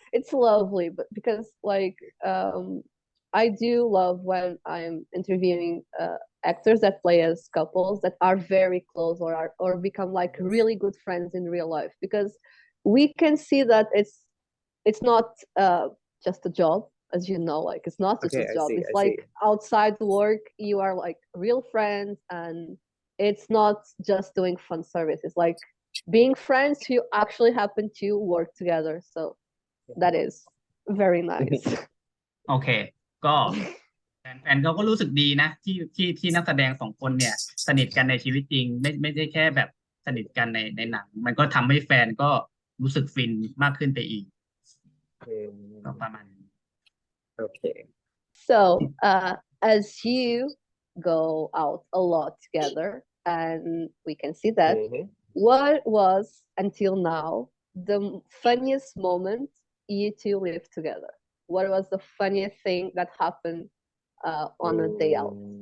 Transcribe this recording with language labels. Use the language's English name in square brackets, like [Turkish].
[English] It's lovely, but because like I do love when I'm interviewing actors that play as couples that are very close or become like really good friends in real life, because we can see that it's not just a job, as you know, like it's not just Okay, job. see. It's I like see. outside work, you are like real friends, and it's not just doing fun service. It's like being friends who actually happen to work together. So that is very nice. [Thai] โอเคก็ แฟนเขาก็รู้สึกดีนะที่นักแสดงสองคนเนี่ยสนิทกันในชีวิตจริงไม่ได้แค่แบบสนิทกันในหนังมันก็ทำให้แฟนก็รู้สึกฟินมากขึ้นไปอีกก็ประมาณนี้ [English] Okay. So as you go out a lot together, and we can see that, what was until now the funniest moment you two lived together? What was the funniest thing that happened on a day out?